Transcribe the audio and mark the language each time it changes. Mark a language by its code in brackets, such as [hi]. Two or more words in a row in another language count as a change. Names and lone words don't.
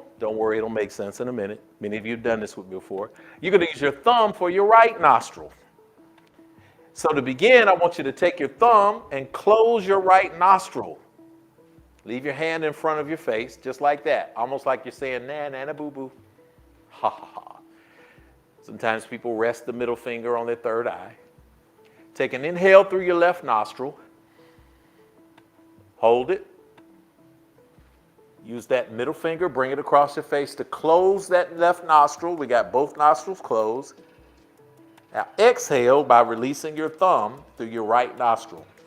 [en] Don't worry, it'll make sense in a minute. Many of you have done this with me before. You're going to use your thumb for your right nostril. So to begin, I want you to take your thumb and close your right nostril. Leave your hand in front of your face, just like that. Almost like you're saying, na, na, na, boo, boo. Ha, ha, ha. Sometimes people rest the middle finger on their third eye. Take an inhale through your left nostril. Hold it. Use that middle finger, bring it across your face to close that left nostril. We got both nostrils closed. Now exhale by releasing your thumb through your right nostril.